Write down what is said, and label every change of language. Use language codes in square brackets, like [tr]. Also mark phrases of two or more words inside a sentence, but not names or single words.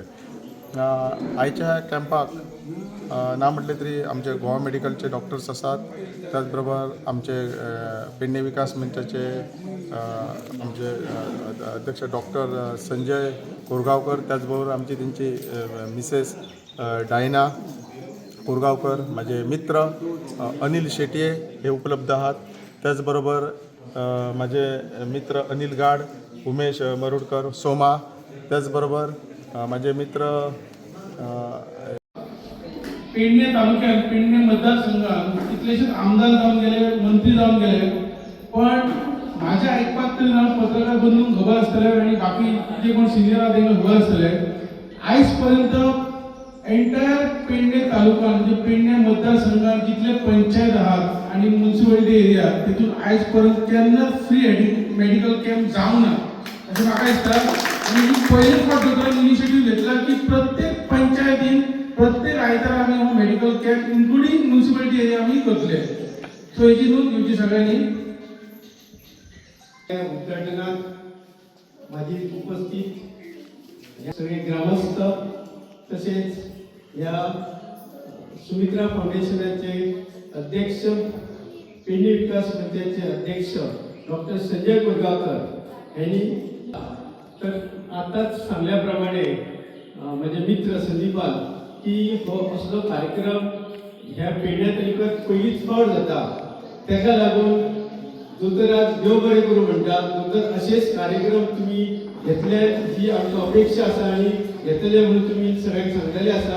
[kok] आयच्या कॅम्पाक ना म्हटलें तरी आमचे गोवा मेडिकलचे डॉक्टर्स आसात. [mr] त्याचबरोबर आमचे पेडणे विकास मंचाचे आमचे अध्यक्ष डॉक्टर संजय कोरगांवकर त्याचबरोबर आमची तेंची मिसेस डायना कोरगांवकर माझे मित्र अनिल शेटये हे उपलब्ध आहात. त्याचबरोबर माझे मित्र अनिल गाड उमेश मरुडकर सोमा त्याचबरोबर माझे मित्र [kok] पेडणे तालुक्यात पेडणे मतदारसंघात कितलेशेच आमदार जावन गेले मंत्री जावन गेले. पण माझ्या आयकपाक तरी पत्रकार बंधूंक खबर आसतले आनी बाकी जे कोण सिनियर आहा तांकां खबर आसतले आयज पर्यंत एंटायर पेडणे तालुका म्हणजे पेडणे मतदारसंघात जितले पंचायत आहात आनी [en] municipality area [kok] तितून आयज पर्यंत केन्नाच [en] free medical camp [kok] जावंक ना अशें म्हाका दिसता. आनी ही पयलीच फावट इनिशिएटीव घेतला की प्रत्येक पंचायतीन प्रत्येक आयतारा आमी हो [en] medical camp including municipality area [kok] आमी करतले. सो हेची नोंद घेवची सगळ्यांनी. [mr] या उद्घाटनात माझी उपस्थित या सगळे ग्रामस्थ तसेच या सुमित्रा फाउंडेशनचे अध्यक्ष, पेडणे विकास मंचाचे अध्यक्ष डॉक्टर संजय कोरगावकर यांनी तर आताच सांगल्याप्रमाणे माझे मित्र संदीपाल की [kok] हो असलो कार्यक्रम ह्या पेडण्या तालुक्यात पयलीच फावट जाता. ताका लागून दोतोर आज देव बरें करूं म्हणटा. दोतोर असेच कार्यक्रम तुम्ही घेतले ही आमची अपेक्षा आसा आणि घेतले म्हणून तुम्ही सगळ्यांक सांगलेले आसा.